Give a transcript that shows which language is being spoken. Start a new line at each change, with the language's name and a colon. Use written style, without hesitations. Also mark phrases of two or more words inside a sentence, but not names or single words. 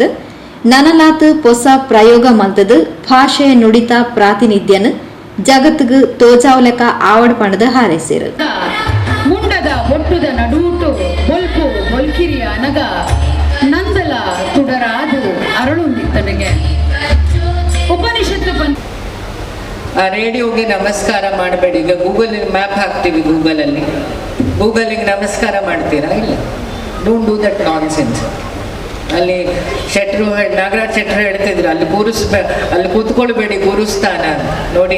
Tulu: ನನಲಾತ್ ಹೊಸ ಪ್ರಯೋಗ ಮಲ್ತದ ಭಾಷೆಯ ನುಡಿತ ಪ್ರಾತಿನಿಧ್ಯನ ಜಗತ್ತಿಗೆ ತೋಜಾವಲೆಕ ಆವಡ್ ಪಣದ ಹಾರೈಸಿರು. ಮುಂಡದ ಒಟ್ಟುದ ನಡೂಟು ಹೊಲ್ಪು ಹೊಲ್ಕಿರಿಯ ಅನಗ ನಂದಲ ತುಡರಾದು ಅರಳುಂದಿತ್ತನಿಗೆ ಉಪನಿಷತ್ತು
Kannada: ಆ ರೇಡಿಯೋಗೆ ನಮಸ್ಕಾರ ಮಾಡಬೇಡಿ. ಈಗ ಗೂಗಲ್ ಮ್ಯಾಪ್ ಹಾಕ್ತೀವಿ, ಗೂಗಲಿಗೆ ನಮಸ್ಕಾರ ಮಾಡ್ತೀರಾ?
English: ಇಲ್ಲ, don't do that nonsense.
Kannada: ಅಲ್ಲಿ ನಾಗರಾಜ್ ಶೆಟ್ರು ಹೇಳ್ತಿದ್ರು, ಅಲ್ಲಿ ಕೂತ್ಕೊಳ್ಬೇಡಿ ಗುರುಸ್ಥಾನ ನೋಡಿ.